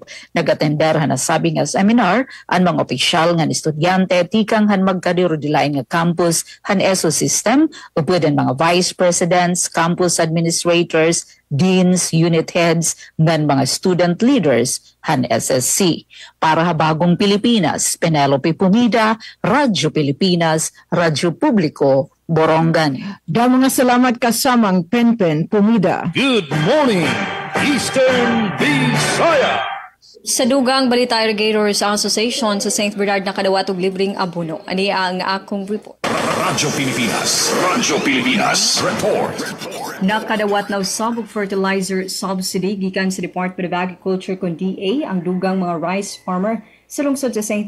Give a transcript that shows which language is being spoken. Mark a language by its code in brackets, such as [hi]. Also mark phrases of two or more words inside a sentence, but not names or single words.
[war] Nag-attender na sabi nga seminar ang mga opisyal nga estudyante tikang han magkadirodilay nga campus han ESO system upod ang mga [en] vice presidents, campus administrators, deans, unit heads, [war] ngan mga [en] student leaders [war] han SSC. Para ha Bagong Pilipinas, Penelope Pumida, Radyo Pilipinas, Radyo Publiko, Borongan. Damo nga salamat kasamang Penpen Pumida. [en] Good morning, Eastern Visayas! [ceb] Sa dugang Balita Irrigators Association sa St. Bernard nakadawat og libreng abono. Ani ang akong report. Radyo Pilipinas report. Nakadawat na usab og [en] fertilizer subsidy [ceb] gikan sa Department of Agriculture kon DA ang dugang mga rice farmer sa lungsod sa St.